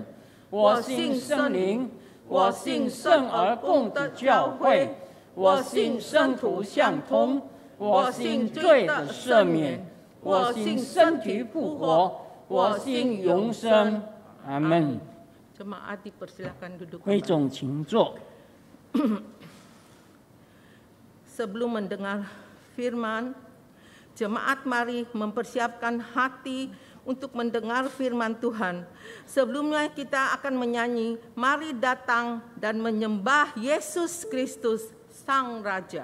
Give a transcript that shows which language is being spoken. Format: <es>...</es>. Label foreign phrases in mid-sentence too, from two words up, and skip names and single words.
<zh>我信圣灵，我信圣而共的教会，我信圣徒相通，我信罪的赦免，我信身体复活，我信永生。阿门。</zh> <id>Jemaat dipersilakan duduk</id> <zh>会</zh> <id>kembali.</id> <zh>众请坐。</zh> <id>Sebelum mendengar firman, jemaat mari mempersiapkan hati untuk mendengar firman Tuhan. Sebelumnya kita akan menyanyi, mari datang dan menyembah Yesus Kristus Sang Raja.</id>